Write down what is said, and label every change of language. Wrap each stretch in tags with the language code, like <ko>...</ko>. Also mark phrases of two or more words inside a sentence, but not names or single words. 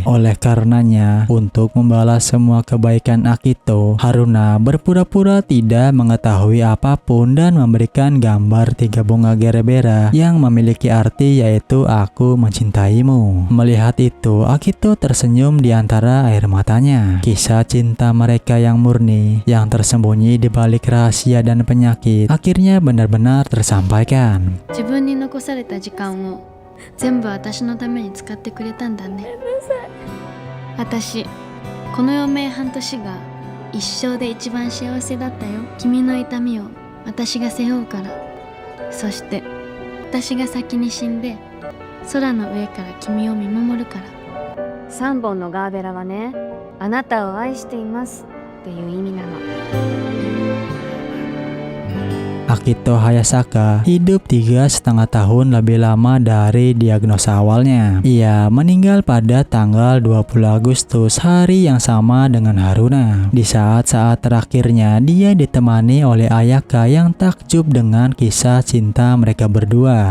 <id>Oleh karenanya, untuk membalas semua kebaikan Akito, Haruna berpura-pura tidak mengetahui apapun dan memberikan gambar 3 bunga gerbera yang memiliki arti yaitu aku mencintaimu. Melihat itu, Akito tersenyum di antara air matanya. Kisah cinta mereka yang murni, yang tersembunyi di balik rahasia dan penyakit, akhirnya benar-benar tersampaikan.</id> <ja>自分に残された時間を全部私のために使ってくれたんだね。私この余命半年が一生で一番幸せだったよ。君の痛みを私が背負うから。そして私が先に死んで空の上から君を見守るから。3本のガーベラはね、あなたを愛していますっていう意味なの。</ja> <id>Akito Hayasaka hidup 3,5 tahun lebih lama dari diagnosa awalnya. Ia meninggal pada tanggal 20 Agustus, hari yang sama dengan Haruna. Di saat-saat terakhirnya, dia ditemani oleh Ayaka yang takjub dengan kisah cinta mereka berdua.</id>